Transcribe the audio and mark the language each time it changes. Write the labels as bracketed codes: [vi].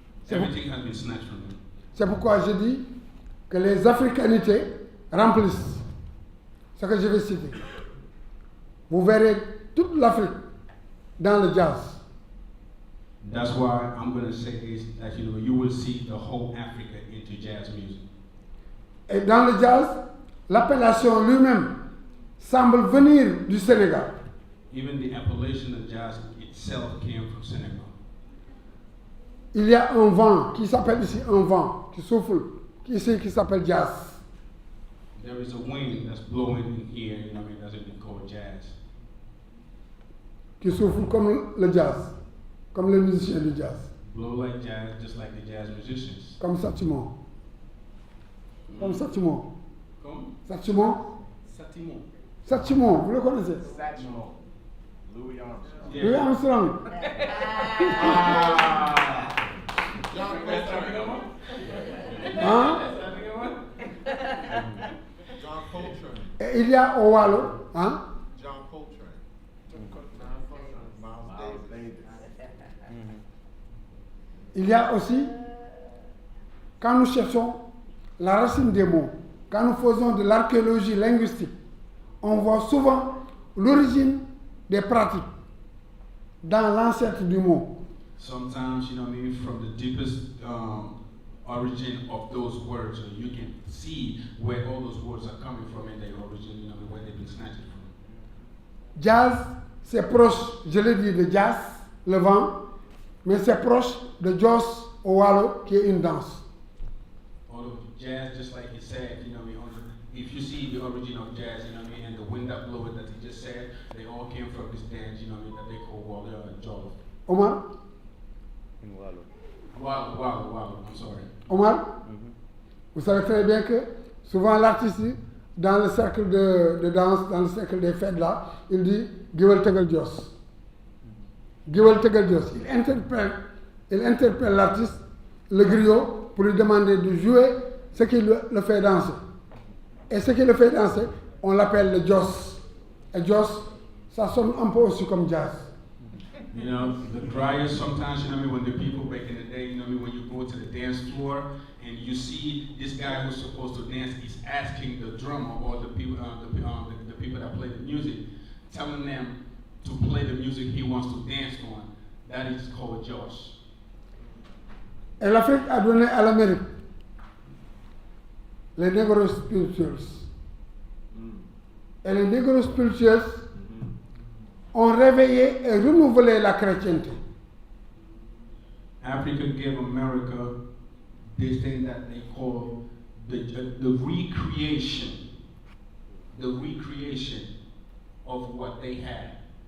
[en] Everything has been snatched from them. [fr] C'est pourquoi je dis que les africanités remplissent ce que je vais citer. Vous verrez toute l'Afrique dans le jazz. [en] That's why I'm going to say this, that you will see the whole Africa into jazz music. [fr] Et dans le jazz, l'appellation lui-même semble venir du Sénégal. [en] Even the appellation of jazz itself came from Senegal. [fr] Il y a un vent qui s'appelle ici un vent qui souffle ici qui s'appelle jazz. [en] There is a wind that's blowing in here, that's what they call jazz. [fr] Qui souffle comme le jazz, comme les musiciens du jazz. [en] Blow like jazz, just like the jazz musicians. [fr] Comme Satimon. Comme Satimon. Comme Satimon. Satimon. Satimon, vous le connaissez? Satimon. Louis Armstrong. Louis Armstrong. Hein? John Coltrane. Et il y a au Wallo, hein? John Coltrane. Miles Davis. Il y a aussi, quand nous cherchons la racine des mots, quand nous faisons de l'archéologie linguistique, on voit souvent l'origine des pratiques dans l'ancêtre du mot. [en] Sometimes, from the deepest origin of those words, you can see where all those words are coming from in their origin, where they've been snatched from. [fr] Jazz, c'est proche, je l'ai dit, de jazz, le vent, mais c'est proche de Jos au Wallo, qui est une danse. [en] Although jazz, just like he said, if you see the origin of jazz, and the wind that blew it that he just said, they all came from this dance, that they call Wallo and Jollof. [fr] Omar? [en] Wallo, I'm sorry. [fr] Omar, vous savez très bien que souvent l'artiste dans le cercle de danse, dans le cercle des fêtes là, il dit [wo] Gewel Tegal Dios. Gewel Tegal Dios. [fr] Il interpelle l'artiste, le griot, pour lui demander de jouer ce qui le fait danser. Et ce qui le fait danser, on l'appelle le Jos. Et Jos, ça sonne un peu aussi comme jazz. [en] You know, the criers sometimes, you know what I mean, when the people back in the day, you know what I mean, when you go to the dance floor and you see this guy who's supposed to dance, he's asking the drummer or the people, the people that play the music, telling them to play the music he wants to dance on. That is called Josh. [fr] Et l'Afrique a donné à l'Amérique les négros spirituels. Et les négros spirituels ont réveillé et renouvelé la chrétienté. [en] Africa gave America this thing that they call the recreation of what they had.